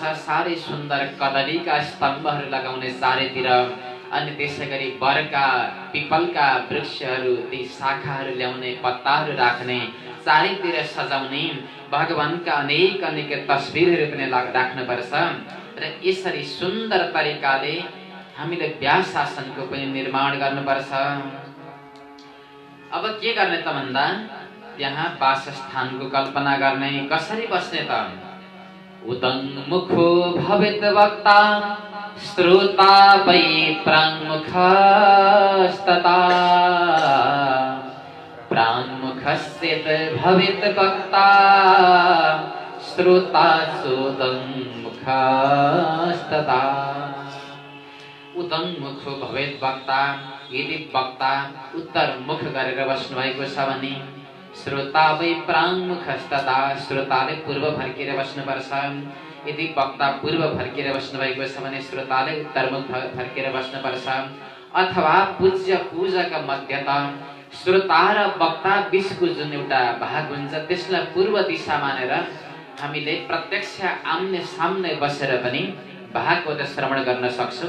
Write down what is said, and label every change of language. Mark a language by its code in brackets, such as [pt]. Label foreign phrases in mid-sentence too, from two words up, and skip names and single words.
[ne] साह्रै सुन्दर कदलीका स्तम्भहरू लगाउने चारैतिर, अनि त्यसै गरी बरका पिपलका वृक्षहरू, ती शाखाहरू ल्याउने, पत्ताहरू राख्ने, चारैतिर सजाउने, भगवानका अनेक अनेक तस्बिरहरू पनि राख्नुपर्छ। र यसरी सुन्दर तरिकाले हामीले व्यासासनको पनि निर्माण गर्नुपर्छ। अब के गर्ने त भन्दा त्यहाँ वासस्थानको कल्पना गर्ने। कसरी बस्ने त? [sa] उदङ्मुखो भवेत् वक्ता श्रोता वै प्राङ्मुखस्तथा प्राङ्मुखस्येत् भवेत् वक्ता श्रोता सोदङ्मुखस्तथा। उदङ्मुखो भवेत् वक्ता, [ne] यदि वक्ता उत्तर मुख गरेर बस्नु भएको छ भने [sa] श्रोता वै प्राङ्मुखस्तथा, [ne] श्रोताले पूर्व फर्केर बस्नुपर्छ। यदि वक्ता पूर्व फर्केर बस्नु भएको छ भने श्रोताले उत्तरमुख फर्केर बस्नुपर्छ। अथवा पूज्य पूजाका मध्यत श्रोता र वक्ता बीचको जुन एउटा भाग हुन्छ त्यसलाई पूर्व दिशा मानेर हामीले प्रत्यक्ष आम्ने सामने बसेर पनि भागवत श्रवण गर्न सक्छौँ।